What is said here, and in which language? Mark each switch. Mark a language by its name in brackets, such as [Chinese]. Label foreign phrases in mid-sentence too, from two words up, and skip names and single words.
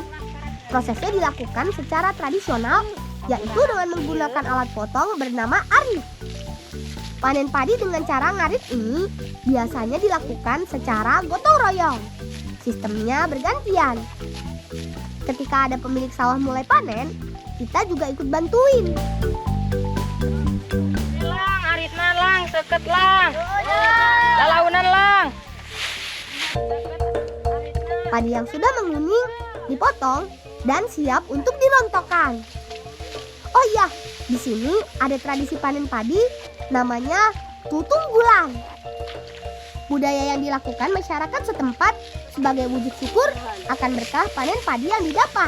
[Indonesian] Prosesnya dilakukan secara tradisional, yaitu dengan menggunakan alat potong bernama arit. Panen padi dengan cara ngarit ini biasanya dilakukan secara gotong royong. Sistemnya bergantian. Ketika ada pemilik sawah mulai panen, kita juga ikut bantuin. [Sundanese] Lang, aritna lang, seket lang. Lalaunan lang. [Indonesian] Padi yang sudah menguning dipotong dan siap untuk dirontokkan. Oh iya, di sini ada tradisi panen padi namanya tutung bulan. Budaya yang dilakukan masyarakat setempat sebagai wujud syukur akan berkah panen padi yang didapat.